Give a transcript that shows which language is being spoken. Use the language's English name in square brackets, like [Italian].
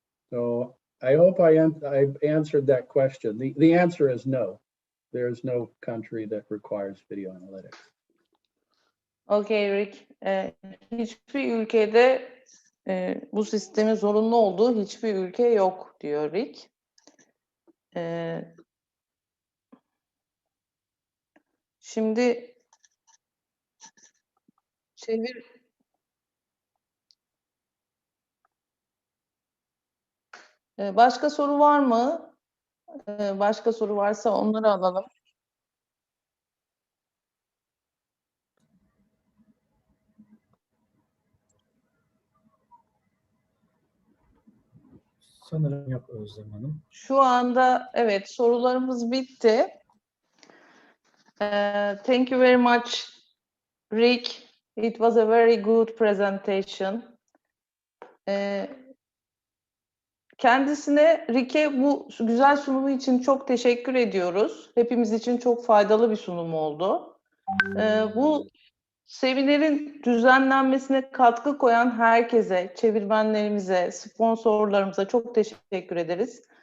[English] So I hope I've answered that question. The answer is no. There is no country that requires video analytics. Okay Rick. [Turkish] Hiçbir ülkede bu sistemin zorunlu olduğu hiçbir ülke yok diyor Rick. Şimdi başka soru var mı? Başka soru varsa onları alalım. Sanırım yok Özlem Hanım. Şu anda evet sorularımız bitti. [English] Thank you very much Rick. It was a very good presentation. [Turkish] Kendisine, Rick'e bu güzel sunumu için çok teşekkür ediyoruz. Hepimiz için çok faydalı bir sunum oldu. Bu seminerin düzenlenmesine katkı koyan herkese, çevirmenlerimize, sponsorlarımıza çok teşekkür ederiz.